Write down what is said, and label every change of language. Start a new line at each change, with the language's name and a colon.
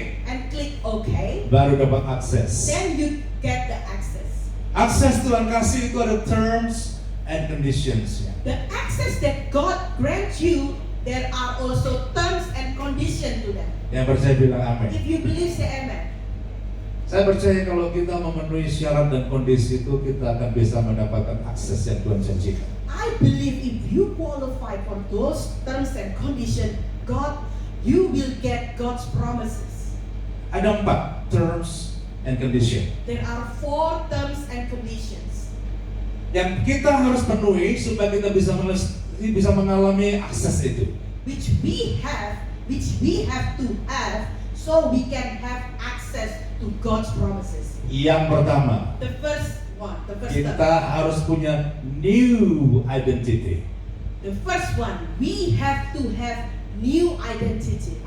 English: and click OK.
Indonesian: baru dapat akses.
English: Then you get the access.
Indonesian: Akses Tuhan kasih itu ada
English: terms and conditionsnya. The access that God grants you, there are also terms and conditions to them.
Indonesian: Yang percaya bilang amin.
English: If you believe, say amen.
Indonesian: Saya percaya kalau kita memenuhi syarat dan kondisi itu, kita akan bisa mendapatkan akses yang Tuhan janjikan.
English: I believe if you qualify for those terms and conditions, you will get God's promises. Ada 4 terms and condition There are 4 terms and conditions
Indonesian: yang kita harus penuhi supaya kita bisa mengalami akses itu.
English: which we have to have so we can have access to God's promises.
Indonesian: Yang pertama,
English: The first
Indonesian: kita
English: term.
Indonesian: harus punya
English: new identity. The first one, we have to have new identity.